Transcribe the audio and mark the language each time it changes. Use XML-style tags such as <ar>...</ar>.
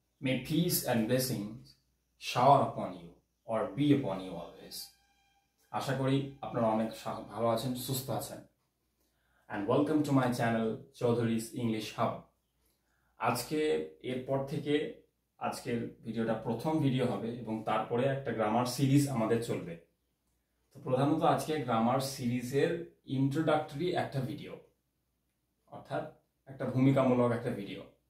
<en>May peace and blessings shower upon you or be upon you always.</en> <bn>আশা করি আপনারা অনেক ভালো আছেন, সুস্থ আছেন।</bn> <en>And welcome to my channel Chaudhury's English Hub.</en> <bn>আজকে এরপর থেকে আজকের ভিডিওটা প্রথম ভিডিও হবে এবং তারপরে একটা গ্রামার সিরিজ আমাদের চলবে। তো প্রধানত আজকে গ্রামার সিরিজের ইন্ট্রোডাক্টরি একটা ভিডিও, অর্থাৎ একটা ভূমিকামূলক একটা ভিডিও।</bn>